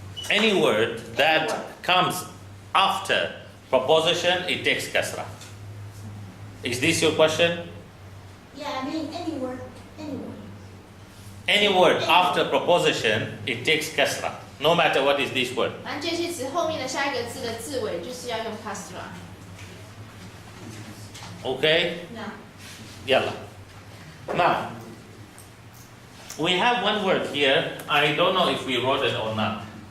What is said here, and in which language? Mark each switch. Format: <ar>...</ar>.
<en>any word that comes after proposition, it takes kasra. Is this your question? Yeah, I mean any word. Any word after proposition, it takes kasra. No matter what is this word.</en> <zh>反正介系词后面的下一个字的字尾就是要用 kasra。</zh> <en>Okay? No. Yalla. Now, we have one word here. I don't know if we wrote it or not.</en>